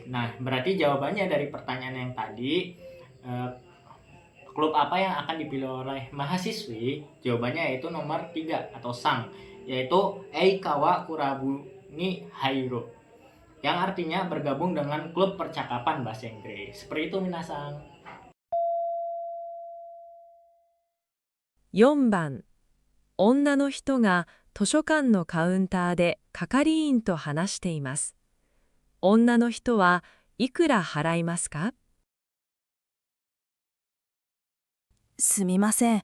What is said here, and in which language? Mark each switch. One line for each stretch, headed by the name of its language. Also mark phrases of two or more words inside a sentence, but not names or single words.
Indonesian: Nah, berarti jawabannya dari pertanyaan yang tadi, klub apa yang akan dipilih oleh mahasiswi? Jawabannya yaitu nomor 3 atau sang, yaitu
Japanese: 英会話クラブに入ろう,
Indonesian: yang artinya bergabung dengan klub percakapan bahasa Inggris. Seperti itu, minasang.
Japanese: 4番、女の人が図書館のカウンターで係員と話しています。女の人はいくら払いますか？すみません。